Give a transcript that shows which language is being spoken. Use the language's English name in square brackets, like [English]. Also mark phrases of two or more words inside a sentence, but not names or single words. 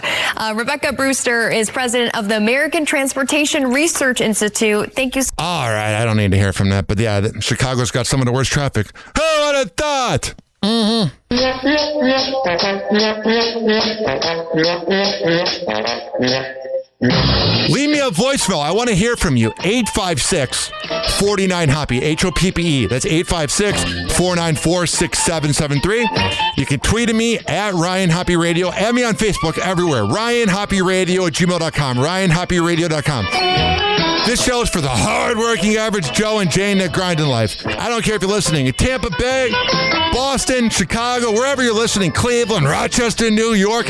[English] Rebecca Brewster is president of the American Transportation Research Institute. Thank you. All right, I don't need to hear from that, but yeah, Chicago's got some of the worst traffic. Who would have thought? Leave me a voicemail. I want to hear from you. 856-49-HOPPE. H-O-P-P-E. That's 856-494-6773. You can tweet at me at Ryan Hoppe Radio. Add me on Facebook everywhere. RyanHoppeRadio@gmail.com. RyanHoppeRadio.com. This show is for the hard-working average Joe and Jane that grind in life. I don't care if you're listening in Tampa Bay, Boston, Chicago, wherever you're listening, Cleveland, Rochester, New York.